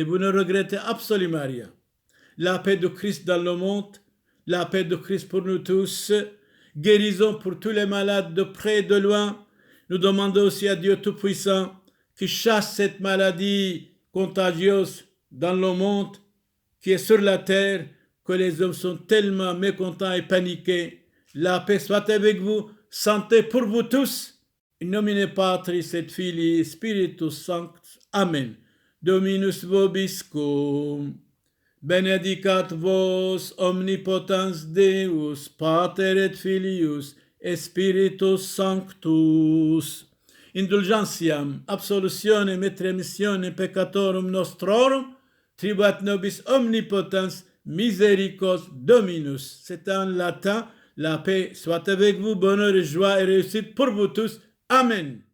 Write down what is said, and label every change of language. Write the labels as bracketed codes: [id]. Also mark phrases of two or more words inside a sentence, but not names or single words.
[fr] Vous ne regrettez absolument rien. La paix de Christ dans le monde, la paix de Christ pour nous tous, guérison pour tous les malades de près et de loin. Nous demandons aussi à Dieu Tout-Puissant qui chasse cette maladie contagieuse dans le monde, qui est sur la terre, que les hommes sont tellement mécontents et paniqués. La paix soit avec vous, santé pour vous tous. [la] In nomine Patris et Filii Spiritus Sanctus. Amen. Dominus vobiscum. Benedicat vos omnipotens Deus, Pater et Filius, et Spiritus Sanctus. Indulgentiam, absolutionem et remissionem peccatorum nostrorum, tribuat nobis omnipotens misericors Dominus. [fr] C'est en latin. La paix soit avec vous, bonheur et joie et réussite pour vous tous. Amen.